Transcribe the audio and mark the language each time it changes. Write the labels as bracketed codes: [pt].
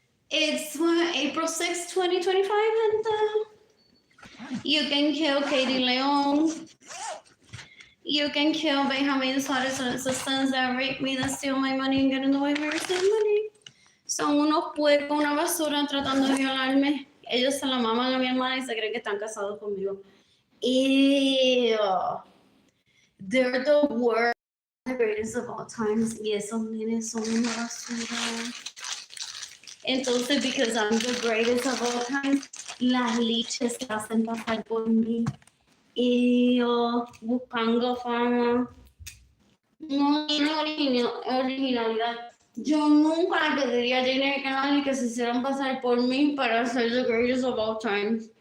[en] It's April 6th, 2025, and you can kill Katie Leon. You can kill Benjamin Suarez and his sons that rape me, that steal my money and get in the way of my receiving money. [es] Son unos puercos, una basura tratando de violarme. Ellos se la maman a mi hermana y se creen que están casados conmigo. Ew. [en] They're the worst, the greatest of all times. [es] Y esos nenes son una basura. Entonces, [en] because I'm the greatest of all time, [es] las liches se hacen pasar por mí. Ew. Buscando fama. No tiene originalidad. Yo nunca le pediría a Jane el canal y que se hicieran pasar por mí para ser [en] the greatest of all time.